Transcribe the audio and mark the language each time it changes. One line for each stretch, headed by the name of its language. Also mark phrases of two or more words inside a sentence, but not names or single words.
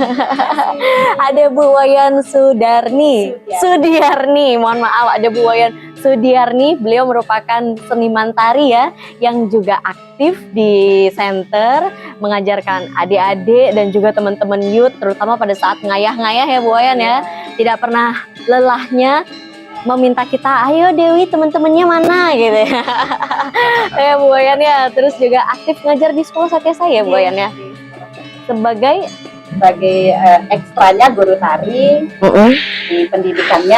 Indonesian: Ada Bu Wayan Sudiarni. Mohon maaf, ada Bu Wayan Sudiarni. Beliau merupakan seniman tari ya, yang juga aktif di center mengajarkan adik-adik dan juga teman-teman youth, terutama pada saat ngayah-ngayah ya Bu Wayan ya. Tidak pernah lelahnya meminta kita, ayo Dewi teman-temannya mana gitu ya. Ya Bu Wayan ya, terus juga aktif ngajar di sekolah Satyasai ya Bu Wayan ya. Sebagai ekstranya guru tari, di pendidikannya